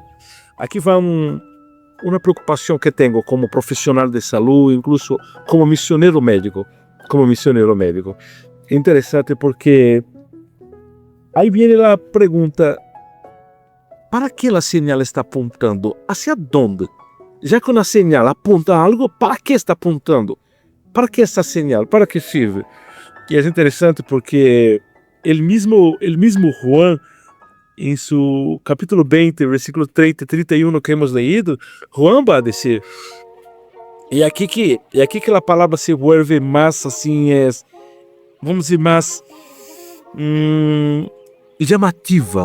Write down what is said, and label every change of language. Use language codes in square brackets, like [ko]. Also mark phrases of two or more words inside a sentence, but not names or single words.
[pt] Aqui vai uma preocupação que tenho como profissional de saúde, incluso como missioneiro médico. É interessante porque aí vem a pergunta: para que a señal está apontando? [es] ¿Hacia dónde? [pt] Já que uma señal aponta algo, para que está apontando? Para que essa señal? [es] Para que sirve? [pt] E é interessante porque o mesmo Juan em [es] su capítulo 20, versículo 30 y 31 que hemos leído, Juan va a decir, y aquí que la palabra se vuelve más así, vamos a decir, más llamativa.